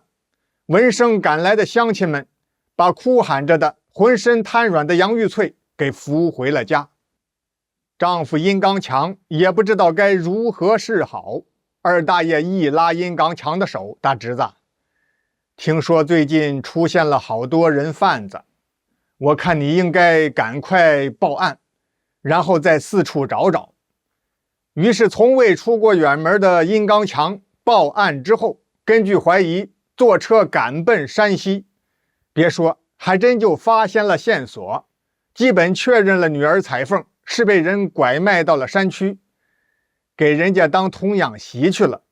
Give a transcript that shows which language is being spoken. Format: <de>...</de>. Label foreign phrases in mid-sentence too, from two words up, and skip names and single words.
<zh>聞聲趕來的鄉親們把哭喊着的渾身癱軟的楊玉翠給扶回了家。丈夫殷剛強也不知道該如何是好，二大爺一拉殷刚强的手：“大侄子，听說最近出現了好多人贩子，我看你應該趕快報案，然後再四處找找。” 於是從未出過遠門的殷剛強報案之後，根據懷疑坐車趕奔山西。別說，還真就發現了線索，基本確認了女兒彩鳳是被人拐賣到了山區，給人家當童養媳去了。</zh>